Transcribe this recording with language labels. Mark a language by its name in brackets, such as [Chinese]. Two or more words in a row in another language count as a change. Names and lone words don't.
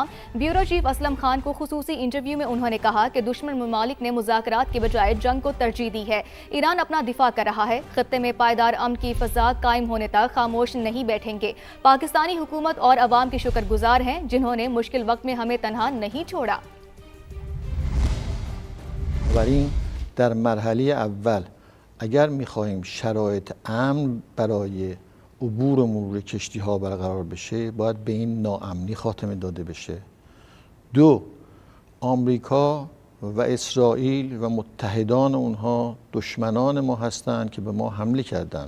[Urdu] بیورو چیف اسلم خان کو خصوصی انٹرویو میں انہوں نے کہا کہ دشمن ممالک نے مذاکرات کے بجائے جنگ کو ترجیح دی ہے۔ ایران اپنا دفاع کر رہا ہے۔ خطے میں پائیدار امن کی فضا قائم ہونے تک خاموش نہیں بیٹھیں گے۔ پاکستانی حکومت اور عوام کی شکر گزار ہیں جنہوں نے مشکل وقت میں ہمیں تنہا نہیں چھوڑا۔ [Persian] در مرحله اول اگر می‌خواهیم شرایط امن برای عبور و مرور کشتی‌ها برقرار بشه باید به این ناامنی خاتمه داده بشه. دو، آمریکا و اسرائیل و متحدان اونها دشمنان ما هستند که به ما حمله کردند.